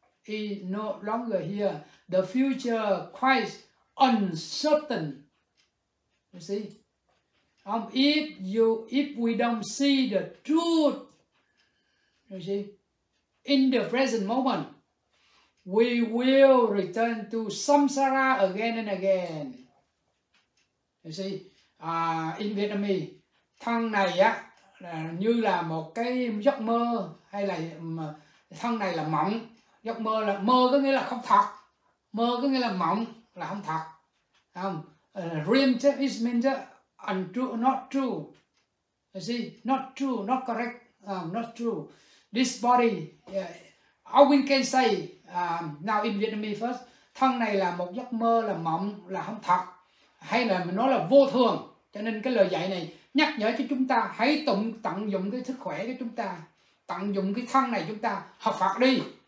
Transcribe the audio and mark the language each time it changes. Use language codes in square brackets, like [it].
[en] Is no longer here. The future quite uncertain. You see, if we don't see the truth, you see, in the present moment, we will return to samsara again and again. You see, in Vietnamese, [vi] thân này á như là một cái giấc mơ, hay là thân này là mộng. Giấc mơ là mơ có nghĩa là không thật, mơ có nghĩa là mộng là không thật, không? [en] Dream is means untrue, not true. You see, not true, not correct, not true. This body, all we can say now in Vietnamese first, [vi] thân này là một giấc mơ, là mộng, là không thật, hay là mình nói là vô thường. Cho nên cái lời dạy này nhắc nhở cho chúng ta hãy tận dụng cái sức khỏe của chúng ta, tận dụng cái thân này chúng ta học Phật đi.